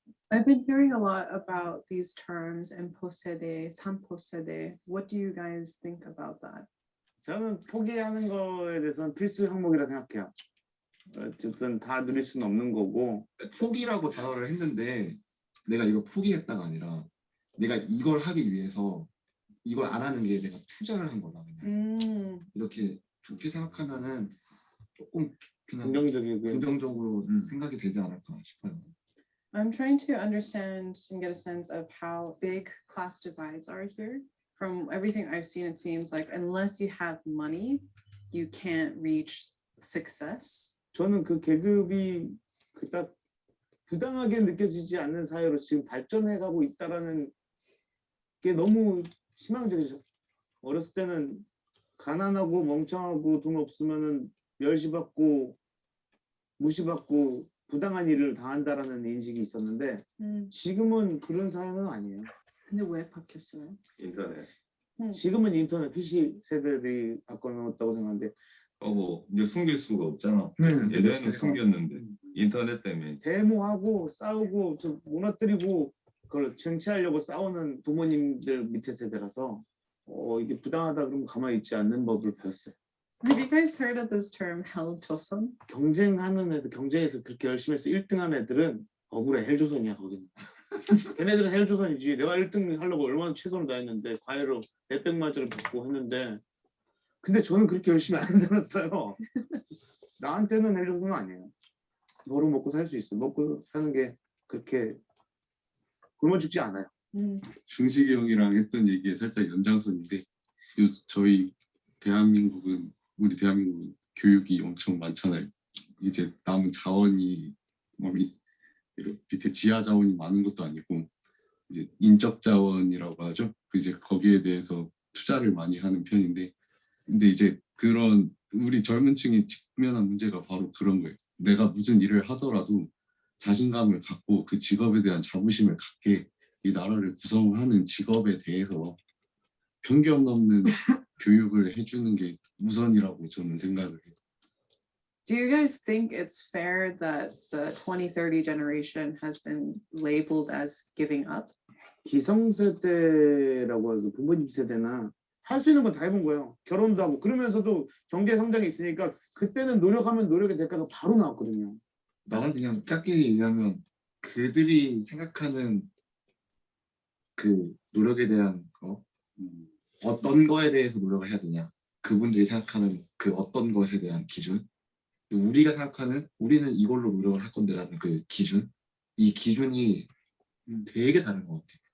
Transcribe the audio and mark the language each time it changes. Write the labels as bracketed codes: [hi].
[en] I've been hearing a lot about these terms, imposede, samposede. What do you guys think about that? [ko] 저는 포기하는 거에 대해서는 필수 항목이라 생각해요. 어쨌든 다 누릴 수는 없는 거고. 포기라고 단어를 했는데 내가 이걸 포기했다가 아니라 내가 이걸 하기 위해서 이걸 안 하는 게 내가 투자를 한 거다. 그냥. 이렇게 좋게 생각하면은 조금 그냥 긍정적으로 생각이 되지 않을까 싶어요. [en] I'm trying to understand and get a sense of how big class divides are here. From everything I've seen, it seems like unless you have money, you can't reach success. [ko] 저는 그 계급이 그닥 부당하게 느껴지지 않는 사회로 지금 발전해가고 있다라는 게 너무 희망적이죠. 어렸을 때는 가난하고 멍청하고 돈 없으면은 멸시받고 무시받고 부당한 일을 당한다라는 인식이 있었는데 지금은 그런 사회는 아니에요. 근데 왜 바뀌었어요? 인터넷. 지금은 인터넷 PC 세대들이 바꿔놓았다고 생각하는데 뭐 이제 숨길 수가 없잖아. 예전에는 숨겼는데 인터넷 때문에 데모하고 싸우고 좀 무너뜨리고 그걸 쟁취하려고 싸우는 부모님들 밑에 세대라서 이게 부당하다 그러면 가만히 있지 않는 법을 배웠어요. [en] Have you guys heard of this term 헬조선? [ko] 경쟁하는 애들, 경쟁에서 그렇게 열심히 해서 1등하는 애들은 억울해. 헬조선이야 거기는. 걔네들은 헬조선이지. 내가 1등 하려고 얼마나 최선을 다했는데 과외로 몇백만 원짜리 받고 했는데 근데 저는 그렇게 열심히 안 살았어요. 나한테는 헬조선은 아니에요. 너로 먹고 살 수 있어. 먹고 사는 게 그렇게 굶어 죽지 않아요. 중식이 형이랑 했던 얘기에 살짝 연장선인데 저희 우리 대한민국은 교육이 엄청 많잖아요. 이제 남은 자원이 밑에 지하 자원이 많은 것도 아니고 이제 인적 자원이라고 하죠. 이제 거기에 대해서 투자를 많이 하는 편인데 근데 이제 그런 우리 젊은 층이 직면한 문제가 바로 그런 거예요. 내가 무슨 일을 하더라도 자신감을 갖고 그 직업에 대한 자부심을 갖게 이 나라를 구성하는 직업에 대해서 편견 없는 교육을 해주는 게 우선이라고 저는 생각을 해요. [en] Do you guys think it's fair that the 2030 generation has been labeled as giving up? [ko] 기성세대라고 해서 부모님 세대나 할 수 있는 건 다 해본 거예요. 결혼도 하고 그러면서도 경제 성장이 있으니까 그때는 노력하면 노력의 대가가 바로 나왔거든요. 나는 그냥 짧게 얘기하면 그들이 생각하는 그 노력에 대한 어떤 거에 대해서 노력을 해야 되냐, 그분들이 생각하는 그 어떤 것에 대한 기준, 우리가 생각하는 우리는 이걸로 노력을 할 건데라는 그 기준, 이 기준이 되게 다른 것 같아요.